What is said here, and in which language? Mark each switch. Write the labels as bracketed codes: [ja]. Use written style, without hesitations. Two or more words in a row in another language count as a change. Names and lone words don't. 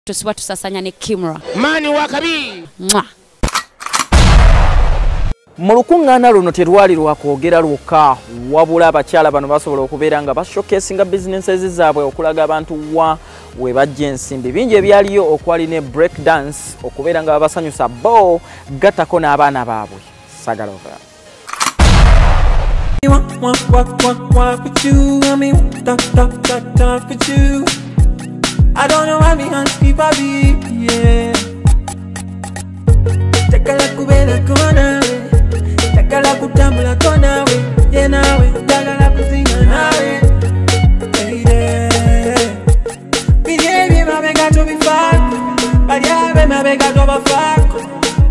[lg] Tusiba Tusasaanya ne KIMERA. Mani wakabi. Mu lukungana luno terwali lwakwogera lwokka wabula abakyala bano basobola okubeera nga bashowcasinga businesses zaabwe okulaga abantu we bajja ensimbi. Bingi ebyaliyo okwali ne break dance okubeera nga babasanyusa bo gattako n'abaana baabwe. Sagala over. [en] Walk with you, I mean, talk with you. I don't know why me hands keep a beat, yeah. Take a look at the take a look at the yeah, now we take a look at my got to be fine, but yeah, my got to be fine.